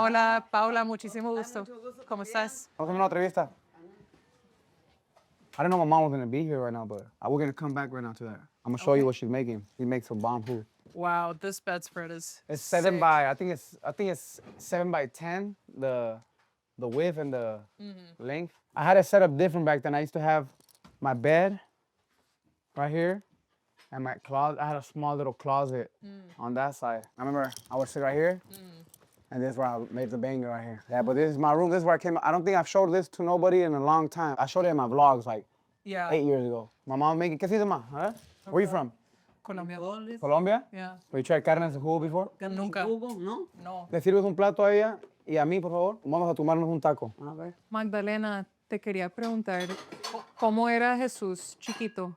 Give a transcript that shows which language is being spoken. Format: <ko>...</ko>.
<es>Hola, Paula, muchísimo gusto. ¿Cómo estás? Vamos a hacer una entrevista.</es> <en>I didn't know my mom was gonna be here right now, but we're gonna come back right now to that. I'm gonna show you what she's making. She makes some bomb food. Wow, this bedspread is. It's seven sick. by I think it's 7 by 10 the width and the length. I had it set up different back then. I used to have my bed right here and my closet. I had a small little closet on that side. I remember I would sit right here and this is where I made the banger right here. Yeah, but this is my room. This is where I came. I don't think I've showed this to nobody in a long time. I showed it in my vlogs like Yeah. 8 years ago. My mom making.</en> <es>¿Qué se llama?</es> <en>Huh? Where you from? Colombia. Colombia? Yeah. Have you tried carne en su jugo before?</en> <es>Nunca. ¿No? No. Le sirves un plato a ella y a mí, por favor. Vamos a tomarnos un taco. A ver. Magdalena, te quería preguntar, ¿cómo era Jesús chiquito?</es>